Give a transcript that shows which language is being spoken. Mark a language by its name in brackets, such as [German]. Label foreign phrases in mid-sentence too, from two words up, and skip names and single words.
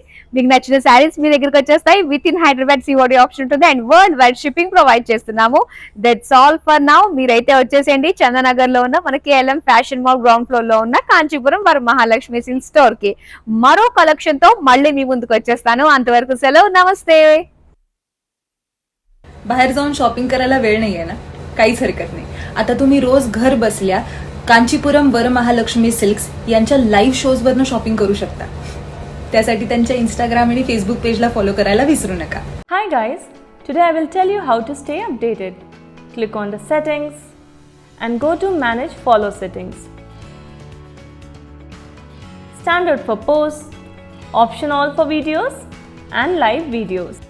[Telugu] మీకు నచ్చిన శారీస్ మీ దగ్గరికి వచ్చేస్తాయి. [English] with in Hyderabad COD option [Telugu] ఉంటుంది [English] and world wide shipping provide [Telugu] చేస్తున్నాము. [English] That's all for now. [Telugu] మీరైతే వచ్చేసేయండి చందనగర్ లో ఉన్న మన KLM ఫ్యాషన్ మాల్ [English] ground floor [Telugu] లో ఉన్న కాంచీపురం వరమహాలక్ష్మి సిల్క్ స్టోర్ కి మరో కలెక్షన్ తో మళ్ళీ మీ ముందుకు వచ్చేస్తాను. अंतवరకు సెలవు. [Marathi] नमस्ते. बाहेर जाऊन शॉपिंग करायला वेळ नाहीये ना, काहीच हरकत नाही. आता तुम्ही रोज घर बसल्या कांचीपुरम वरमहालक्ष्मी सिल्क्स यांच्या [English] live shows [Marathi] वरनं शॉपिंग करू शकता. त्यासाठी त्यांच्या इंस्टाग्राम आणि फेसबुक पेजला फॉलो करायला विसरू नका. [English] Hi guys, today I will tell you how to stay updated. Click on the settings and go to manage follow settings. Standard for posts, option all for videos and live videos.